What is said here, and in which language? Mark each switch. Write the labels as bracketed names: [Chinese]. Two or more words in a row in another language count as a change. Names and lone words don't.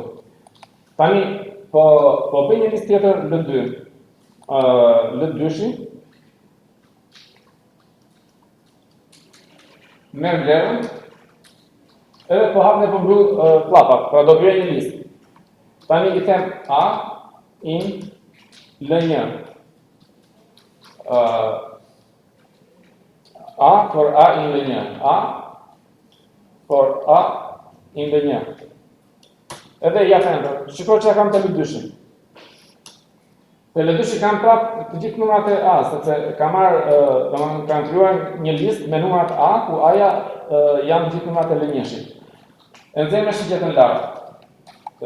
[Albanian] Tani po bëj një listë tjetër L2. L2-shi merr vlerën edhe po hap dhe po mbyll klapat, pra do krijoj një listë. Tani I them [English] A in L1. A for A in L1. A for A in L1. [Albanian] Edhe ja them, shikoj çka kam të L2-shin. Te L2-shi kam prapë të gjithë numrat e A, sepse kam krijuar një listë me numrat A, ku A-ja janë gjithë numrat e L1-shit. E nxjerr me shigjetën lart.